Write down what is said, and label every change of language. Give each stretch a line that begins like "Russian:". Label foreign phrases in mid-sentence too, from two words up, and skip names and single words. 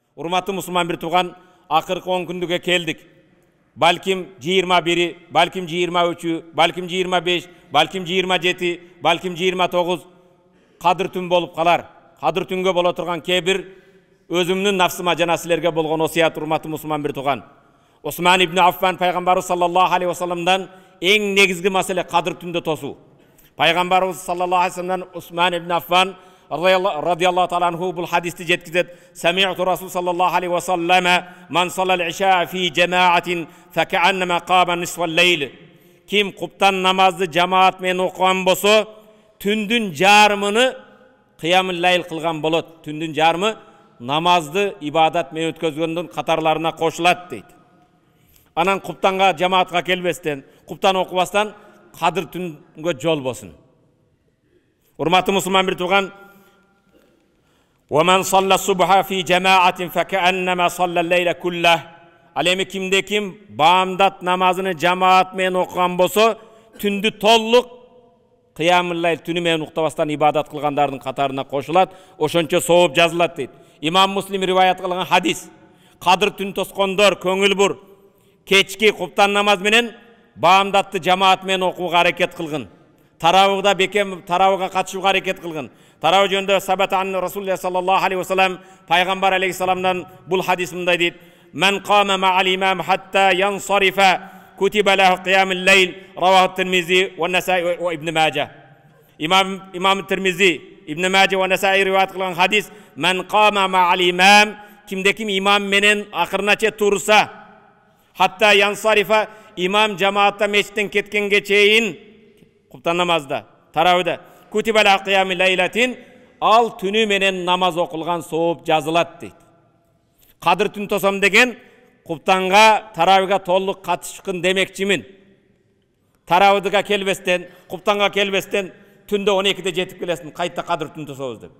Kyrgyz: Урматтуу мусулман бир тууган, акыркы 10 күндүгө келдик. Балким 21, балким 23, балким 25, балким 27, балким 29 Кадыр түн болуп калар. Кадыр түнгө боло турган кебир өзүмдүн нафсыма жана силерге болгон осуят, урматтуу мусулман бир тууган. Осман ибн Аффан пайгамбарыбыз
Arabic: صلى الله عليه
Kyrgyz: вассаламдан эң негизги маселе кадыр түндө тосуу. Пайгамбарыбыз
Arabic: صلى الله عليه
Kyrgyz: вассаламдан Осман ибн Аффан
Arabic: رضي الله تعالى عنه
Kyrgyz: бул хадисти жеткизет.
Arabic: سمعت رسول صلى الله عليه وسلم من صلى العشاء في جماعة فكأنما قام نصف الليل.
Kyrgyz: Ким куптан намазды жамаат менен окуган болсо, түндүн жарымыны
Arabic: قيام الليل
Kyrgyz: кылган болот. Түндүн жарымы намазды ибадат менен өткөзгөндүн катарларына кошулат дейт. Анан куптанга жамаатка келбестен, куптан окубастан кадыр түнгө жол болсун. Урматтуу мусулман бир тууган,
Arabic: وَمَنْ صَلَّ الصُّبْحَ فِي جَمَاعَةٍ فَكَأَنَّمَا صَلَّ اللَّيْلَ كُلَّهُ.
Kyrgyz: Ал эми кимде ким баамдат намазыны жамаат менен окуган болсо, түндү толук
Arabic: قيام الليل
Kyrgyz: түнү менен уктабастан ибадат кылгандардын катарына кошулат, ошончо сооп жазылат дейт. Имам Муслим риваят кылган хадис. Кадыр түн тоскондор көңүл бур, кечки куптан намаз менен баамдатты жамаат менен окууга аракет кылгын. Таравыгда бекем таравыга катышууга аракет кылгын. Таравы жөнүндө
Arabic: ثبت عن رسول الله صلى الله عليه وسلم пайгамбар алейхиссаламдан
Kyrgyz: бул хадис мындай дейт:
Arabic: "من قام مع الإمام حتى ينصرف كتب له قيام ليل." رواه الترمذي والنسائي وابن ماجه.
Kyrgyz: Имам Тирмизи, Ибн Маджа ва Насаи риваят кылган хадис:
Arabic: "من قام مع الإمام",
Kyrgyz: кимде ким имам менен акырынача турса,
Arabic: حتى ينصرف,
Kyrgyz: имам жамаатта мечиттен кеткенге чейин, куптан намазда, таравыда,
Arabic: كتب له قيام ليلة,
Kyrgyz: ал түнү менен намаз окулган сооп жазылат дейт. Кадыр түн тосом деген куптанга, таравыга толук катышкын демекчимин. Таравыга келбестен, куптанга келбестен түндө 12-де жетип келесин, кайта кадыр түн тособуз деп.